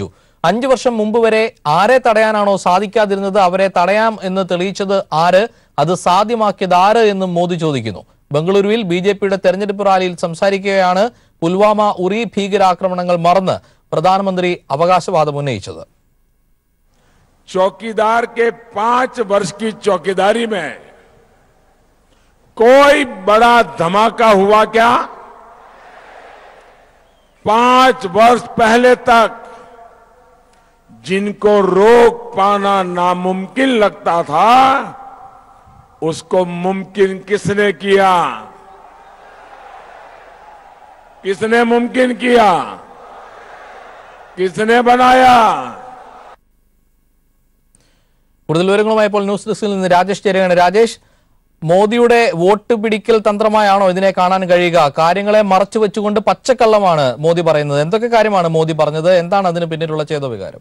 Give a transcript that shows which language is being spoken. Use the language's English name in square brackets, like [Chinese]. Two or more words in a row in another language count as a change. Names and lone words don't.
[Malayalam] 5 വർഷം മുമ്പ് വരെ ആരെ തടയാനാണോ സാധിക്കാതിരുന്നത് അവരെ തടയാം എന്ന് തെളിയിച്ചത് ആര്, അത് സാധ്യമാക്കിയത് ആര് എന്നും മോദി ചോദിക്കുന്നു. ബംഗളൂരുവിൽ ബിജെപിയുടെ തെരഞ്ഞെടുപ്പ് റാലിയിൽ സംസാരിക്കുകയാണ് പുൽവാമ ഉറി ഭീകരാക്രമണങ്ങൾ മറന്ന് പ്രധാനമന്ത്രി അവകാശവാദം ഉന്നയിച്ചത്. [Hindi] चौकीदार के 5 वर्ष की चौकीदारी में कोई बड़ा धमाका हुआ क्या? 5 वर्ष पहले तक जिनको रोक पाना नामुमकिन लगता था, उसको मुमकिन किसने किया? किसने मुमकिन किया? किसने बनाया? [Malayalam] കൂടുതൽ വിവരങ്ങളുമായി ഇപ്പോൾ ന്യൂസ് ഡെസ്കിൽ നിന്ന് രാജേഷ് ചേരുകയാണ്. രാജേഷ്, മോദിയുടെ വോട്ട് പിടിക്കൽ തന്ത്രമായാണോ ഇതിനെ കാണാൻ കഴിയുക? കാര്യങ്ങളെ മറച്ചു വെച്ചുകൊണ്ട് പച്ചക്കള്ളമാണ് മോദി പറയുന്നത്. എന്തൊക്കെ കാര്യമാണ് മോദി പറഞ്ഞത്? എന്താണ് അതിന് പിന്നിലുള്ള ചേതോവികാരം?